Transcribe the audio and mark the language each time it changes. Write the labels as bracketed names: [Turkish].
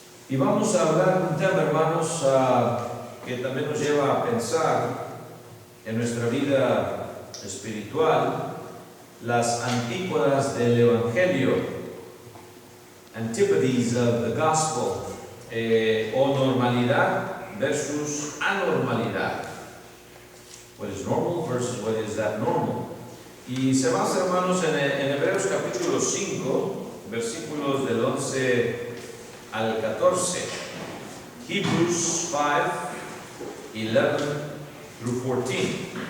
[Spanish] Y vamos a hablar de un tema, hermanos, que también nos lleva a pensar en nuestra vida espiritual, las antípodas del Evangelio, [English] antipodes of the Gospel, [Spanish] o normalidad versus anormalidad. [English] What is normal versus what is abnormal. [Spanish] Y se basa, hermanos, en Hebreos capítulo 5, versículos del 11 al 14. [English] Hebrews 5, 11 through 14.